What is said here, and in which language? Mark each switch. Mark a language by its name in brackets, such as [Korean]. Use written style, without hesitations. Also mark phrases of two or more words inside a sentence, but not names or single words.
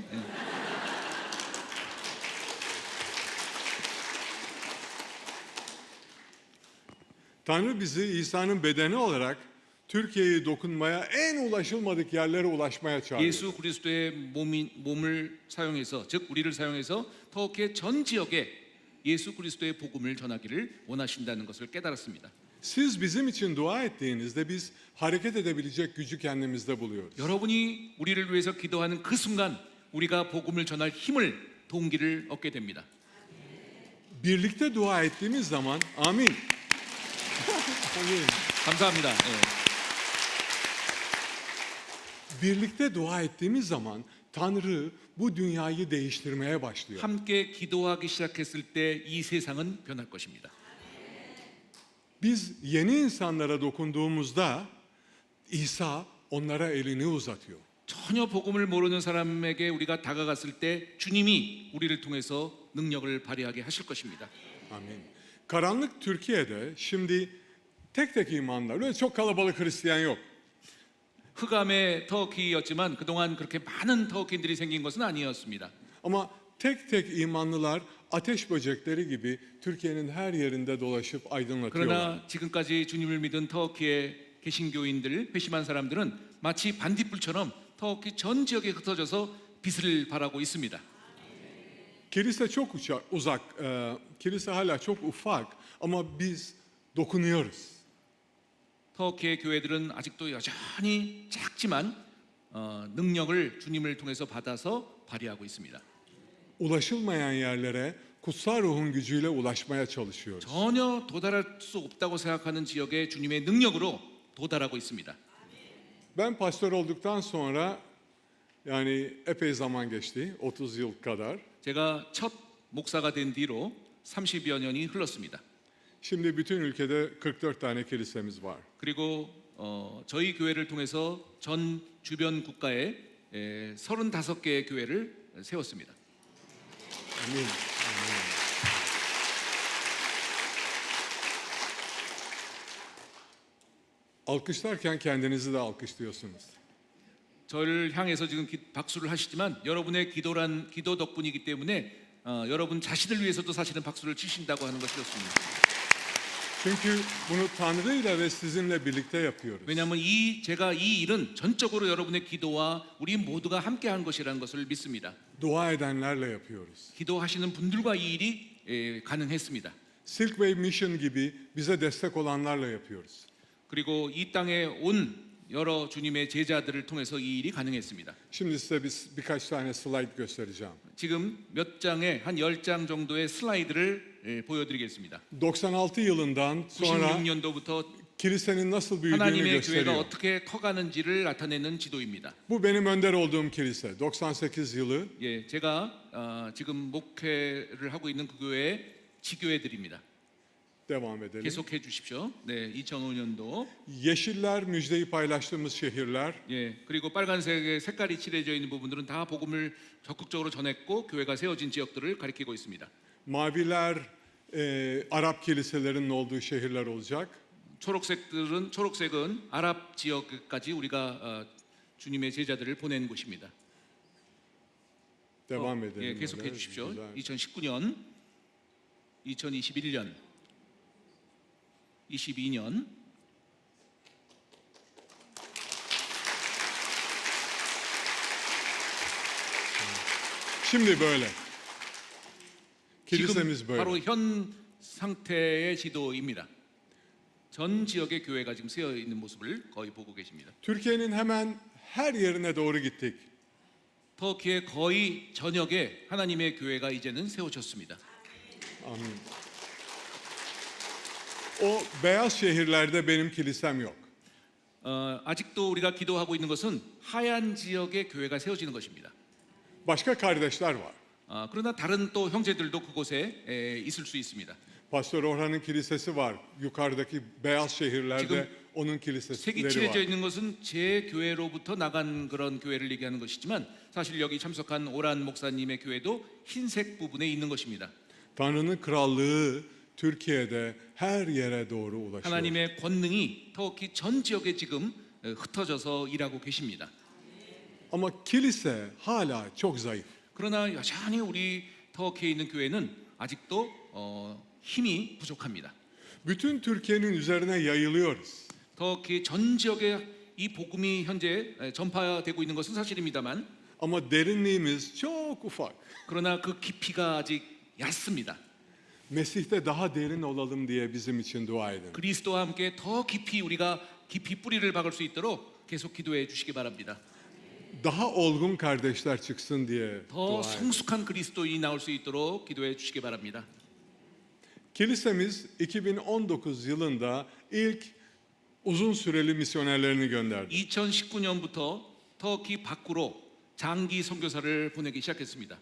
[Korean] 예. [Turkish] Tanrı bizi İsa'nın bedeni olarak Türkiye'ye dokunmaya, en ulaşılmadık yerlere ulaşmaya çağırıyor. [Korean] 예수 그리스도의 몸을 사용해서 즉 우리를 사용해서 터키의 전 지역에 예수 그리스도의 복음을 전하기를 원하신다는 것을 깨달았습니다. [Turkish] Siz bizim için dua ettiğinizde biz hareket edebilecek gücü kendimizde buluyoruz. [Korean] 여러분이 우리를 위해서 기도하는 그 순간 우리가 복음을 전할 힘을 동기를 얻게 됩니다. [Turkish] Birlikte dua ettiğimiz zaman, amin. Amin. [Korean] 감사합니다. 예. [Turkish] Birlikte dua ettiğimiz zaman Tanrı bu dünyayı değiştirmeye başlıyor. [Korean] 함께 기도하기 시작했을 때 이 세상은 변할 것입니다. [Turkish] Biz yeni insanlara dokunduğumuzda İsa onlara elini uzatıyor. [Korean] 전혀 복음을 모르는 사람에게 우리가 다가갔을 때 주님이 우리를 통해서 능력을 발휘하게 하실 것입니다. [Turkish] Amin. Karanlık Türkiye'de şimdi tek tek imanlar, öyle çok kalabalık Hristiyan yok. [Korean] 흑암의 터키였지만 그동안 그렇게 많은 터키인들이 생긴 것은 아니었습니다. [Turkish] Ama tek tek imanlılar ateş böcekleri gibi Türkiye'nin her yerinde dolaşıp aydınlatıyorlar. [Korean] 그러나 지금까지 주님을 믿은 터키의 개신교인들, 회심한 사람들은 마치 반딧불처럼 터키 전 지역에 흩어져서 빛을 발하고 있습니다. [Turkish] Kilise çok uzak, kilise hala çok ufak ama biz dokunuyoruz. [Korean] 터키의 교회들은 아직도 여전히 작지만 능력을 주님을 통해서 받아서 발휘하고 있습니다. [Turkish] Ulaşılmayan yerlere kutsal ruhun gücüyle ulaşmaya çalışıyoruz. [Korean] 전혀 도달할 수 없다고 생각하는 지역에 주님의 능력으로 도달하고 있습니다. [Turkish] Ben pastör olduktan sonra yani epey zaman geçti, 30 yıl kadar. [Korean] 제가 첫 목사가 된 뒤로 30여 년이 흘렀습니다. [Turkish] Şimdi bütün ülkede 44 tane kilisemiz var. [Korean] 그리고 저희 교회를 통해서 전 주변 국가에 35개의 교회를 세웠습니다. [Turkish] Amin. Alkışlarken kendinizi de alkışlıyorsunuz. [Korean] 저를 향해서 지금 박수를 하시지만 여러분의 기도 덕분이기 때문에 여러분 자신을 위해서도 사실은 박수를 치신다고 하는 것이 좋습니다. [Turkish] Çünkü bunu Tanrı ile ve sizinle birlikte yapıyoruz. [Korean] 왜냐하면 제가 이 일은 전적으로 여러분의 기도와 우리 모두가 함께한 것이라는 것을 믿습니다. [Turkish] Dua edenlerle yapıyoruz. [Korean] 기도하시는 분들과 이 일이 가능했습니다. [Turkish] Silk Way Mission gibi bize destek olanlarla yapıyoruz. [Korean] 그리고 이 땅에 온 여러 주님의 제자들을 통해서 이 일이 가능했습니다. [Turkish] Şimdi size birkaç tane slide göstereceğim. [Korean] 지금 몇 장의 한 10장 정도의 슬라이드를 보여드리겠습니다. [Turkish] 96 yılından sonra [Korean] 96년도부터 [Turkish] kilisenin nasıl büyüdüğünü [Korean] 하나님의 교회가 [Turkish] gösteriyor. [Korean] 어떻게 커가는지를 나타내는 지도입니다. [Turkish] Bu benim önder olduğum kilise. 98 yılı [Korean] 예, 제가 지금 목회를 하고 있는 그 교회의 지교회들입니다. [Turkish] devam edelim. [Korean] 계속해 주십시오. 네, 2005년도. [Turkish] Yeşiller müjdeyi paylaştığımız şehirler. [Korean] 예, 그리고 빨간색의 색깔이 칠해져 있는 부분들은 다 복음을 적극적으로 전했고 교회가 세워진 지역들을 가리키고 있습니다. [Turkish] Maviler Arap kiliselerinin olduğu şehirler olacak. [Korean] 초록색은 아랍 지역까지 우리가 주님의 제자들을 보낸 곳입니다. [Turkish] Devam edelim. [Korean] 예, 계속해 [Turkish] böyle. [Korean] 주십시오. [Turkish] Güzel. [Korean] 2019년, 2021년, 22년. [Turkish] Şimdi böyle. [Korean] 지금 [Turkish] Kilisemiz böyle. [Korean] 바로 현 상태의 지도입니다. 전 지역의 교회가 지금 세어 있는 모습을 거의 보고 계십니다. [Turkish] Türkiye'nin hemen her yerine doğru gittik. [Korean] 터키의 거의 전역에 하나님의 교회가 이제는 세워졌습니다. [Turkish] Amin. O beyaz şehirlerde benim kilisem yok. [Korean] 아직도 우리가 기도하고 있는 것은 하얀 지역의 교회가 세워지는 것입니다. [Turkish] Başka kardeşler var. [Korean] 그러나 다른 또 형제들도 그곳에 있을 수 있습니다. [Turkish] Pastor Orhan'ın kilisesi var. Yukarıdaki beyaz şehirlerde [Korean] 지금 [Turkish] onun [Korean] 색이 [Turkish] kilisesi [Korean] 칠해져 [Turkish] var. [Korean] 있는 것은 제 교회로부터 나간 그런 교회를 얘기하는 것이지만 사실 여기 참석한 오란 목사님의 교회도 흰색 부분에 있는 것입니다. [Turkish] Tanrı'nın krallığı Türkiye'de her yere doğru ulaşıyor. [Korean] 하나님의 권능이 터키 전 지역에 지금 흩어져서 일하고 계십니다. [Turkish] Ama kilise hala çok zayıf. [Korean] 그러나 여전히 우리 터키에 있는 교회는 아직도 힘이 부족합니다. [Turkish] Bütün Türkiye'nin üzerine yayılıyoruz. [Korean] 터키 전 지역에 이 복음이 현재 전파되고 있는 것은 사실입니다만 [Turkish] Ama derinliğimiz çok ufak. [Korean] 그러나 그 깊이가 아직 얕습니다. [Turkish] Mesih'te daha derin olalım diye bizim için dua edin. [Korean] 그리스도와 함께 더 깊이 우리가 깊이 뿌리를 박을 수 있도록 계속 기도해 주시기 바랍니다. [Turkish] Daha olgun kardeşler çıksın diye [Korean] 더 [Turkish] dua edin. [Korean] 성숙한 그리스도인이 나올 수 있도록 기도해 주시기 바랍니다. [Turkish] Kilisemiz 2019 yılında ilk uzun süreli misyonerlerini gönderdi. [Korean] 2019년부터 터키 밖으로 장기 선교사를 보내기 시작했습니다.